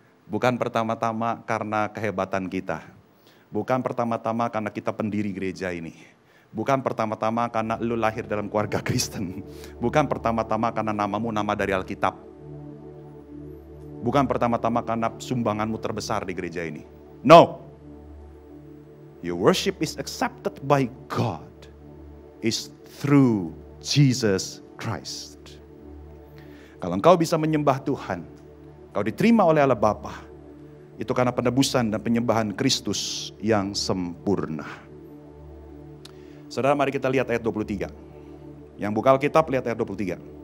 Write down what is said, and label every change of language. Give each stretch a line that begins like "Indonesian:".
Indonesian: Bukan pertama-tama karena kehebatan kita. Bukan pertama-tama karena kita pendiri gereja ini. Bukan pertama-tama karena lu lahir dalam keluarga Kristen. Bukan pertama-tama karena namamu nama dari Alkitab. Bukan pertama-tama karena sumbanganmu terbesar di gereja ini.
English: No. Your worship is accepted by God. Is through Jesus Christ.
Indonesian: Kalau engkau bisa menyembah Tuhan, engkau diterima oleh Allah Bapa, itu karena penebusan dan penyembahan Kristus yang sempurna. Saudara, mari kita lihat ayat 23. Yang buka Alkitab, lihat ayat 23.